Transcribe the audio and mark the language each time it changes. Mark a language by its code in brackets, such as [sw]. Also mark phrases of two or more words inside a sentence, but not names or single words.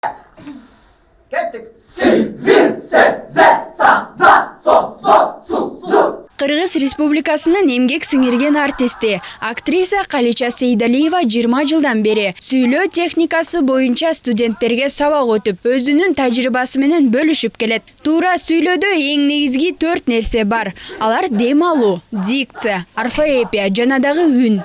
[ky] Kettik. Si, zi, se, ze, sa, za, so, su, zu. Кыргыз Республикасынын эмгек сиңирген артисти, актриса Калича Сейдалиева 20 жылдан бери сүйлөө техникасы боюнча студенттерге сабак өтүп, өзүнүн тажрыйбасы менен бөлүшүп келет. Туура сүйлөөдө эң негизги 4 нерсе бар. Алар дем алуу, дикция, орфоэпия жана дагы үн.